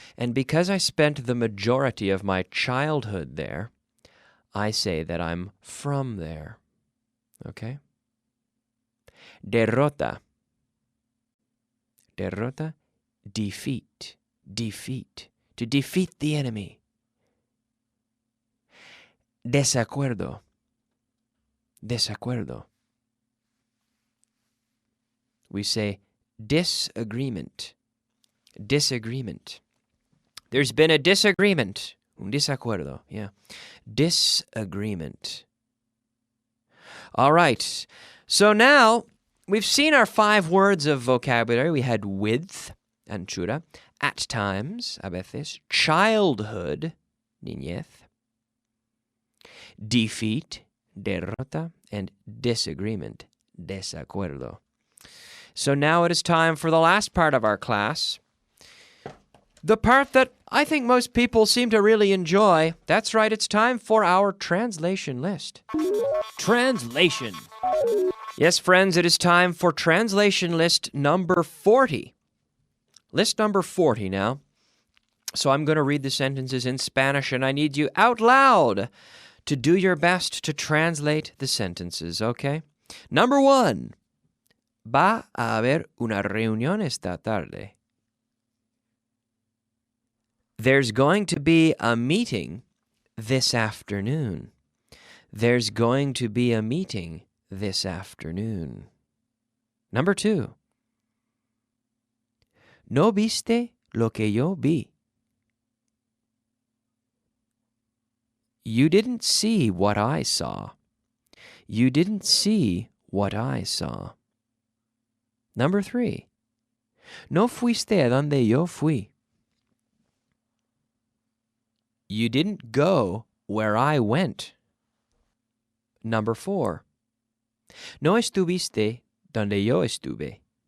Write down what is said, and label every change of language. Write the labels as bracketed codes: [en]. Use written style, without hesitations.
[en] And because I spent the majority of my childhood there, I say that I'm from there. Okay? [es] Derrota. Derrota, [en] defeat, defeat, to defeat the enemy. [es] Desacuerdo, desacuerdo. [en] We say disagreement, disagreement. There's been a disagreement, [es] un desacuerdo, [en] yeah. Disagreement. All right, so now we've seen our 5 words of vocabulary. We had width, anchura, at times, a veces, childhood, niñez, defeat, derrota, and disagreement, desacuerdo. So now it is time for the last part of our class, the part that I think most people seem to really enjoy. That's right, it's time for our translation list. Translation. Yes, friends, it is time for translation list number 40. List number 40 now. So I'm going to read the sentences in Spanish, and I need you out loud to do your best to translate the sentences, okay? Number 1. [es] Va a haber una reunión esta tarde. [en] There's going to be a meeting this afternoon. There's going to be a meeting this afternoon. Number 2. [es] ¿No viste lo que yo vi? [en] You didn't see what I saw. You didn't see what I saw. Number 3. [es] No fuiste a donde yo fui. [en] You didn't go where I went. Number 4. [es] No estuviste donde yo estuve.